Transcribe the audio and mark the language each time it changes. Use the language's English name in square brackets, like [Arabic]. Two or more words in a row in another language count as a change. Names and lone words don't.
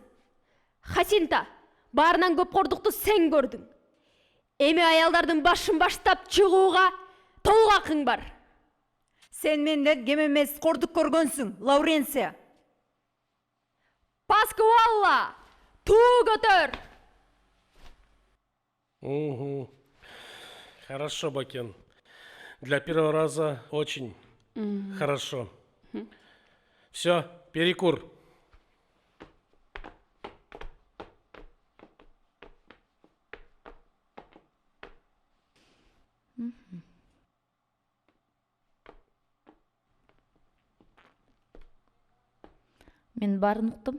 [Kyrgyz] Хасинта, баарынан көп кордукту сен көрдүң. Эми аялдардын башын баштап чыгууга толук акың бар. Сен менден кем эмес кордук көргөнсүң, Лауренция. Паскуалла, туу көтөр. [Russian] Угу. Хорошо, Бакен. Для первого раза очень хорошо. Все, перекур. [Kyrgyz] Мен баарын уктум.